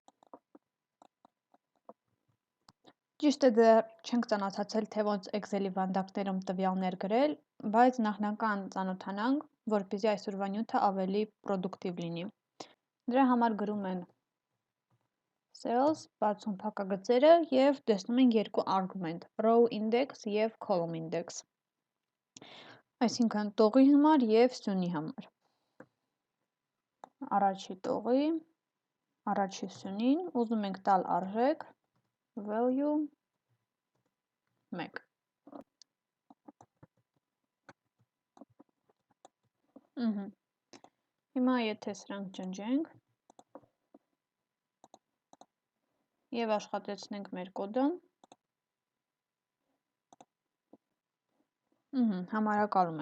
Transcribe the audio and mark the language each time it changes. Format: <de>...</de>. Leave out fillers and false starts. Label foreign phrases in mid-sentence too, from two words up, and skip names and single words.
<hy>Ճիշտ է, դեռ չենք ծանոթացել, թե ոնց Excel-ի վանդակներում տվյալներ գրել, բայց նախնական ծանոթանանք, որպեսզի այսօրվա նյութը ավելի պրոդուկտիվ լինի։ Դրա համար գրում են cells, բացում փակագծերը և տեսնում ենք երկու արգումենտ՝</hy> <en>row index</en> <hy>և</hy> <en>column index։</en> <hy>Այսինքն տողի համար և սյունի համար։ Առաջի տողի, առաջի սյունին ուզում ենք տալ արժեք value 1։ Հիմա եթե սրանք ջնջենք և աշխատեցնենք մեր կոդը, համարակալում է։</hy>